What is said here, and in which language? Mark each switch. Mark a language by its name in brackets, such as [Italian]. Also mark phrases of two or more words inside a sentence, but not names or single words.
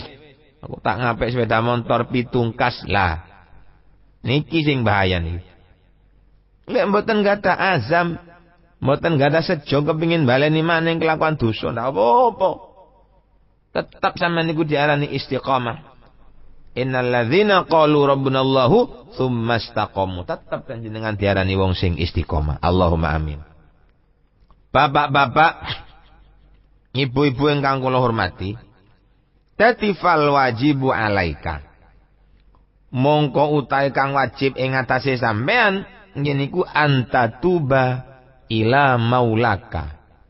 [Javanese] Aku tak ngapik sepeda motor pitungkas lah. Niki sing bahaya niki. Lek mboten gada azam, mboten gada sejo kepingin baleni maneh kelakuan dosa ndak apa-apa. Tetap sampean niku diarani istiqamah. [Arabic] إن الذين قالوا ربنا الله ثم استقاموا. [Javanese] Tetap panjenengan diarani wong sing istiqamah. [Arabic] اللهم آمين. [Javanese] Bapak-bapak, ibu-ibu ingkang kula hormati, dadi [Arabic] فالواجب عليك. [Javanese] Mongko utahe kang wajib ing atase sampean niku [Arabic] أن تتوب إلى مولاك.